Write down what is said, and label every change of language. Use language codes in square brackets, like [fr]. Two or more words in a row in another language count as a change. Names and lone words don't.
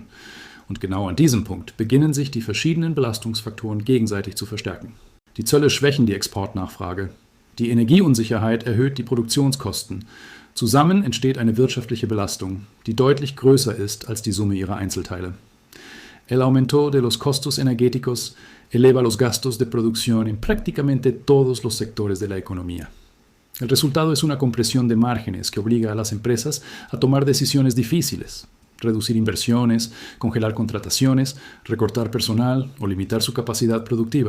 [de] Und genau an diesem Punkt beginnen sich die verschiedenen Belastungsfaktoren gegenseitig zu verstärken. Die Zölle schwächen die Exportnachfrage. Die Energieunsicherheit erhöht die Produktionskosten. Zusammen entsteht eine wirtschaftliche Belastung, die deutlich größer ist als die Summe ihrer Einzelteile. [es] El aumento de los costos energéticos eleva los gastos de producción en prácticamente todos los sectores de la economía. El resultado es una compresión de márgenes que obliga a las empresas a tomar decisiones difíciles, reducir inversiones, congelar contrataciones, recortar personal o limitar su capacidad productiva.